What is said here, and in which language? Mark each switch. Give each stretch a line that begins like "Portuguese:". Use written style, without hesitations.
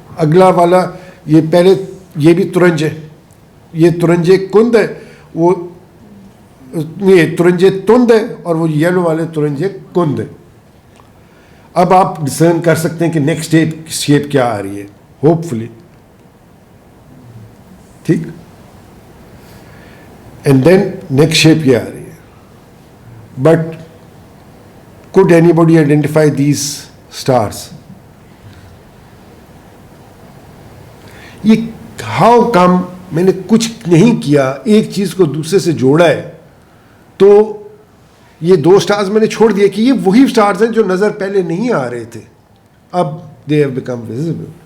Urdu: اگلا والا یہ پہلے یہ بھی ترنج ہے, یہ ترنج کند ہے, وہ یہ ترنج تند ہے, اور وہ یلو والے ترنج کند ہے. اب آپ ڈسرن کر سکتے ہیں کہ نیکسٹ شیپ کیا آ رہی ہے, ہوپ فلی, ٹھیک. اینڈ دین نیکسٹ شیپ یہ آ رہی ہے.
English: But could anybody identify these stars?
Urdu: یہ ہاؤ کم میں نے کچھ نہیں کیا, ایک چیز کو دوسرے سے جوڑا ہے, تو یہ 2 سٹارز میں نے چھوڑ دیا کہ یہ وہی سٹارز ہیں جو نظر پہلے نہیں آ رہے تھے,
English: اب they have become visible.